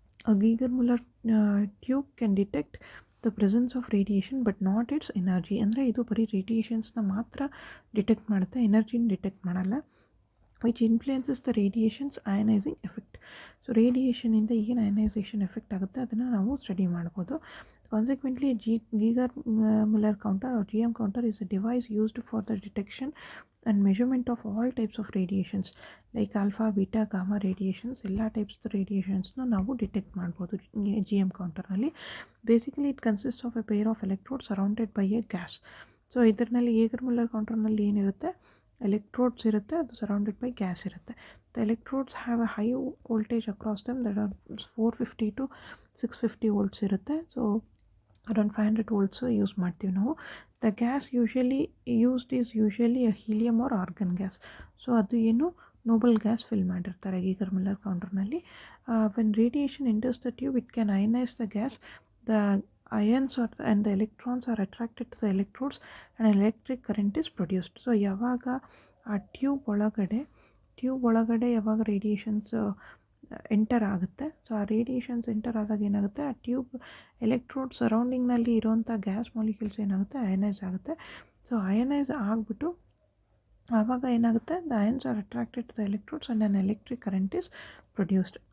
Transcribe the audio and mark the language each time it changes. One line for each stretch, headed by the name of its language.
English: A Geiger Muller tube can detect the presence of radiation but not its energy.
Kannada: ಅಂದರೆ ಇದು ಬರೀ ರೇಡಿಯೇಷನ್ಸ್ನ ಮಾತ್ರ detect ಮಾಡುತ್ತೆ, ಎನರ್ಜಿನ ಡಿಟೆಕ್ಟ್ ಮಾಡಲ್ಲ.
English: Which influences the radiations ionizing effect.
Kannada: So ರೇಡಿಯೇಷನಿಂದ ಏನು ionisation effect ಆಗುತ್ತೆ ಅದನ್ನು ನಾವು ಸ್ಟಡಿ ಮಾಡ್ಬೋದು.
English: Consequently, Geiger Muller counter or GM counter is a device used for the detection and measurement of all types of radiations like alpha, beta, gamma radiations.
Kannada: ಎಲ್ಲ types ರೇಡಿಯೇಷನ್ಸ್ನ ನಾವು detect ಮಾಡ್ಬೋದು GM ಕೌಂಟರ್ನಲ್ಲಿ.
English: Basically it consist of a pair of electrodes surrounded by a gas.
Kannada: So ಇದರಲ್ಲಿ Geiger Muller ಕೌಂಟರ್ನಲ್ಲಿ ಏನಿರುತ್ತೆ, electrodes ಇರುತ್ತೆ, ಅದು surrounded by gas ಇರುತ್ತೆ.
English: The electrodes have a high voltage across them, that are 450 to 650 volts ಇರುತ್ತೆ.
Kannada: So around 500 volts use ಮಾಡ್ತೀವಿ ನಾವು.
English: The gas usually a helium or argon gas.
Kannada: So ಅದು ಏನು Nobel gas fill ಮಾಡಿರ್ತಾರೆ Geiger Muller ಕೌಂಟರ್ನಲ್ಲಿ.
English: When radiation enters the tube it can ionize the gas. The ions and the electrons are attracted to the electrodes and an electric current is produced.
Kannada: So ಯಾವಾಗ ಆ tube ಒಳಗಡೆ ಯಾವಾಗ radiations enter ಆಗುತ್ತೆ, so ಆ radiations enter ಆದಾಗ ಏನಾಗುತ್ತೆ, ಆ tube electrode ಸರೌಂಡಿಂಗ್ನಲ್ಲಿ ಇರೋವಂಥ ಗ್ಯಾಸ್ ಮಾಲಿಕ್ಯೂಲ್ಸ್ ಏನಾಗುತ್ತೆ, ಅಯನೈಸ್ ಆಗುತ್ತೆ. ಸೊ ಅಯನೈಸ್ ಆಗಿಬಿಟ್ಟು ಆವಾಗ ಏನಾಗುತ್ತೆ,
English: The ions are attracted to the electrodes and an electric current is produced.